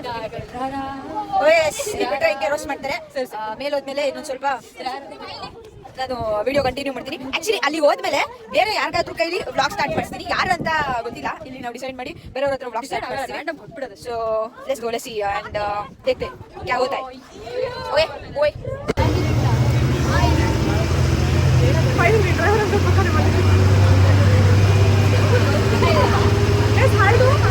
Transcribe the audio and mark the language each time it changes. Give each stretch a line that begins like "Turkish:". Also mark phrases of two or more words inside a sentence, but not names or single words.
Kannada: ಹಿಂಗೆ ರೋಸ್ಟ್ ಮಾಡ್ತಾರೆ. ಮೇಲೋದ್ಮೇಲೆ ಇನ್ನೊಂದು ಸ್ವಲ್ಪ ನಾನು
English: video continue
Kannada: ಮಾಡ್ತೀನಿ. ಆಕ್ಚುಲಿ ಅಲ್ಲಿ ಹೋದ್ಮೇಲೆ ಬೇರೆ ಯಾರಿಗಾದ್ರೂ ಕೈಲಿ
English: vlog start
Kannada: ಮಾಡ್ತೀನಿ, ಯಾರು ಅಂತ ಗೊತ್ತಿಲ್ಲ. ಇಲ್ಲಿ ನಾವು ಡಿಸೈಡ್ ಮಾಡಿ ಬೇರೆಯವ್ರ ಹತ್ರ
English: vlog start
Kannada: ಮಾಡ್ತೀವಿ.
English: So let's go, let's see and
Hindi: देखते क्या होता है. ओए ओए
English: finally driver
Kannada: ಅಂತ ಪಕ್ಕನೆ ಬಂದಿದೆ. ಎಸ್ ಹಾಯ್ದು